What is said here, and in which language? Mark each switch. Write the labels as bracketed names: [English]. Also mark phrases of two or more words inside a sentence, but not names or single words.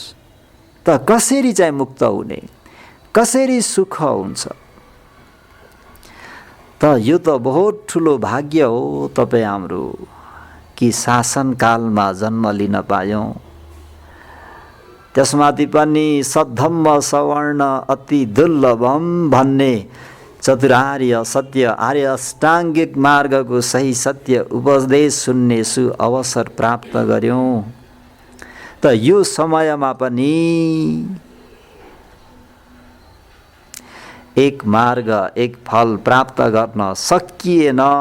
[Nepali] त कसरी चाहिँ मुक्त हुने, कसरी सुख हुन्छ? त यो त बहुत ठुलो भाग्य हो तपाईँ हाम्रो कि शासनकालमा जन्म लिन पायौँ। त्यसमाथि पनि [Pali] सद्धम्म सवर्ण अति दुर्लभम [Nepali] भन्ने चतुरार्य सत्य आर्य अष्टाङ्गिक मार्गको सही सत्य उपदेश सुन्ने सु अवसर प्राप्त गर्यौँ। त यो समयमा पनि एक मार्ग एक फल प्राप्त गर्न सकिएन।